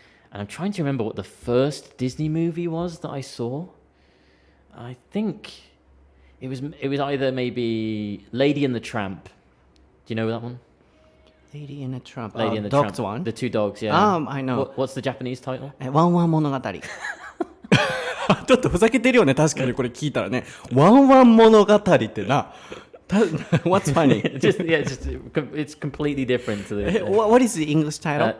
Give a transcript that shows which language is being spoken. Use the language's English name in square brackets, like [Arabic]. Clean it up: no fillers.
[English] And I'm trying to remember what the first Disney movie was that I saw. I think it was either maybe Lady and the Tramp. Do you know that one? Lady and the Tramp. Lady and the Dogs Tramp. one. The two dogs, yeah. I know. What's the Japanese title? [Japanese] ワンワン物語。ちょっとふざけてるよね、確かにこれ聞いたらね。ワンワン物語ってな。 [English] What's funny? It's completely different to the. What is the English title?